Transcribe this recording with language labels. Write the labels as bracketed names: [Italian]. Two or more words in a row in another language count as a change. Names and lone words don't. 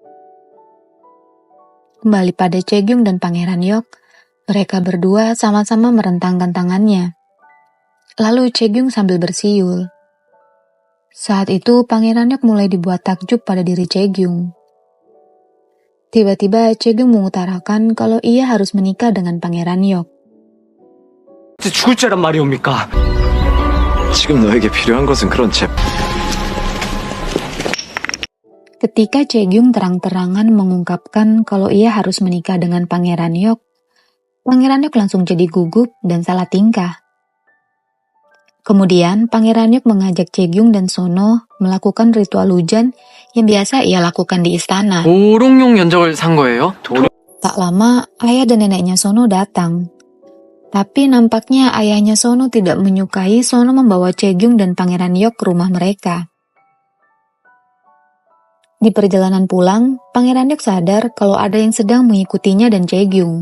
[Indonesian] Kembali pada Chaegyung dan Pangeran Yok, mereka berdua sama-sama merentangkan tangannya. Lalu Chaegyung sambil bersiul. Saat itu Pangeran Yok mulai dibuat takjub pada diri Chaegyung. Tiba-tiba Chaegyung mengutarakan kalau ia harus menikah dengan Pangeran Yok. [Korean] 죽을 자란 말이옵니까? 지금 너에게 필요한 것은 그런 [Indonesian] Ketika Chaegyung terang-terangan mengungkapkan kalau ia harus menikah dengan Pangeran Yok, Pangeran Yok langsung jadi gugup dan salah tingkah. Kemudian, Pangeran Yok mengajak Chaegyung dan Sono melakukan ritual hujan yang biasa ia lakukan di istana. [Korean] 도롱뇽 연적을 산 거예요? [Indonesian] Tak lama, ayah dan neneknya Sono datang. Tapi nampaknya ayahnya Sono tidak menyukai Sono membawa Chaegyung dan Pangeran Yok ke rumah mereka. Di perjalanan pulang, Pangeran Yok sadar kalau ada yang sedang mengikutinya dan Chaegyung.